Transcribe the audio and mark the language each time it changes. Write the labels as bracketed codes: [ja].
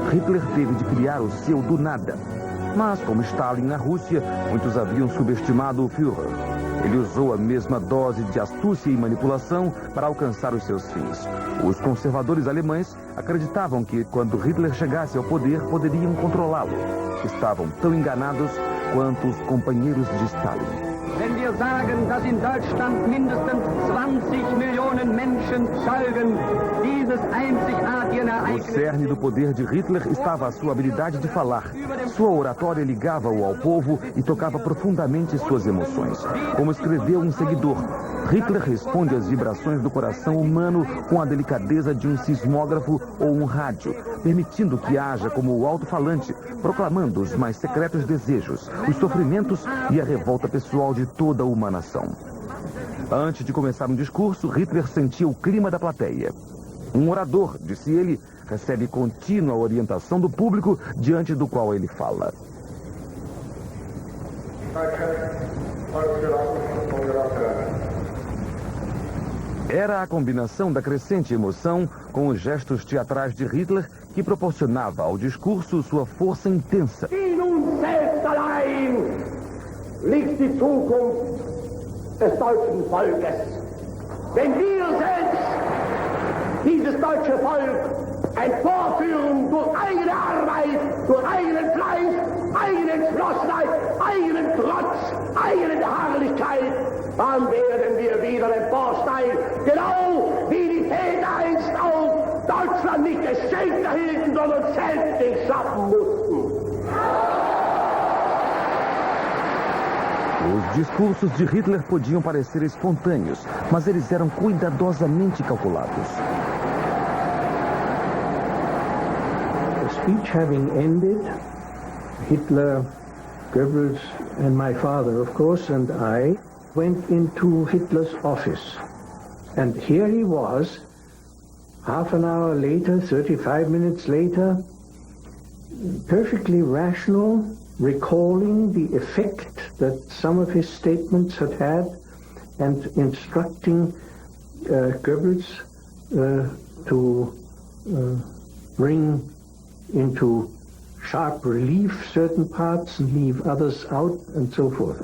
[pt] Hitler teve de criar o seu do nada. Mas, como Stalin na Rússia, muitos haviam subestimado o Führer. Ele usou a mesma dose de astúcia e manipulação para alcançar os seus fins. Os conservadores alemães acreditavam que, quando Hitler chegasse ao poder, poderiam controlá-lo. Estavam tão enganados quanto os companheiros de Stalin. [de] Wenn wir sagen, dass in Deutschland mindestens 20 Millionen Menschen zeugen dieses einzigartigen [pt] No [de] Ereignisses. [pt] cerne do poder de Hitler estava a sua habilidade de falar. Sua oratória ligava-o ao povo e tocava profundamente suas emoções. Como escreveu um seguidor, Hitler responde às vibrações do coração humano com a delicadeza de um sismógrafo ou um rádio, permitindo que haja como o alto-falante, proclamando os mais secretos desejos, os sofrimentos e a revolta pessoal de toda uma nação. Antes de começar um discurso, Hitler sentia o clima da plateia. Um orador, disse ele, recebe contínua orientação do público diante do qual ele fala. Era a combinação da crescente emoção com os gestos teatrais de Hitler que proporcionava ao discurso sua força intensa. [de] In uns selbst allein liegt die Zukunft des deutschen Volkes. Wenn wir selbst dieses deutsche Volk emporführen durch eigene Arbeit, durch eigenen Fleiß, eigene Entschlossenheit, eigenen Trotz, eigene Beharrlichkeit, dann werden wir wieder emporsteigen, genau wie die Väter einst auch Deutschland nicht geschenkt erhielten, sondern selbst nicht schaffen mussten. [pt] Os discursos de Hitler podiam parecer espontâneos, mas eles eram cuidadosamente calculados. [en] The speech having ended, Hitler, Goebbels and my father, of course, and I went into Hitler's office. And here he was, half an hour later, 35 minutes later, perfectly rational, recalling the effect that some of his statements had and instructing Goebbels to bring into sharp relief certain parts and leave others out and so forth.